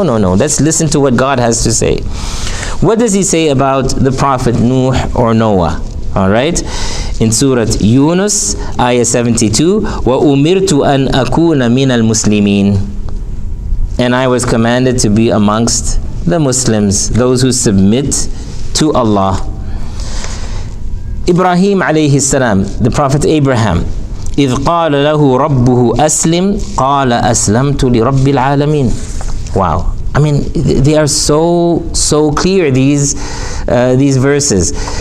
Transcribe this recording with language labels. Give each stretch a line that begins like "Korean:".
English: Let's listen to what God has to say. What does he say about the Prophet Nuh or Noah? All right, in Surah Younus, Ayah 72,
Arabic: وَأُمِرْتُ أَنْ أَكُونَ مِنَ الْمُسْلِمِينَ.
English: And I was commanded to be amongst the Muslims, those who submit to Allah.
Arabic: Ibrahim alayhi salam, the Prophet Abraham, إِذْ قَالَ لَهُ رَبُّهُ أَسْلِمْ قَالَ أَسْلَمْتُ لِرَبِّ الْعَالَمِينَ.
English: Wow. I mean, they are so clear, these verses.